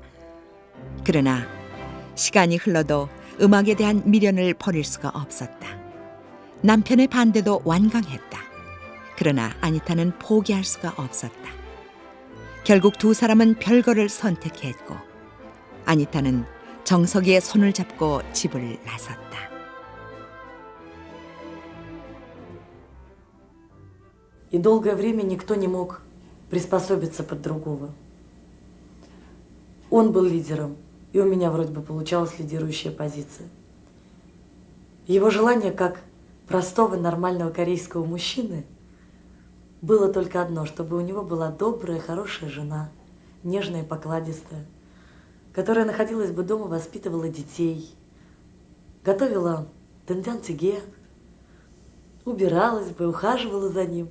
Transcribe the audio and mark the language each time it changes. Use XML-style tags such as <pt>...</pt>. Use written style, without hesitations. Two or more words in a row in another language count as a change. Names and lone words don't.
<ko>그러나 시간이 흘러도 음악에 대한 미련을 버릴 수가 없었다. 남편의 반대도 완강했다. 그러나 아니타는 포기할 수가 없었다. 결국 두 사람은 별거를 선택했고 아니타는 정석이의 손을 잡고 집을 나섰다.</ko> <ru>И долгое время никто не мог приспособиться под другого. Он был лидером, и у меня вроде бы получалась лидирующая позиция. Его желание, как простого нормального корейского мужчины, было только одно, чтобы у него была добрая, хорошая жена, нежная и покладистая, которая находилась бы дома, воспитывала детей, готовила тендянцыге, убиралась бы, ухаживала за ним.</ru>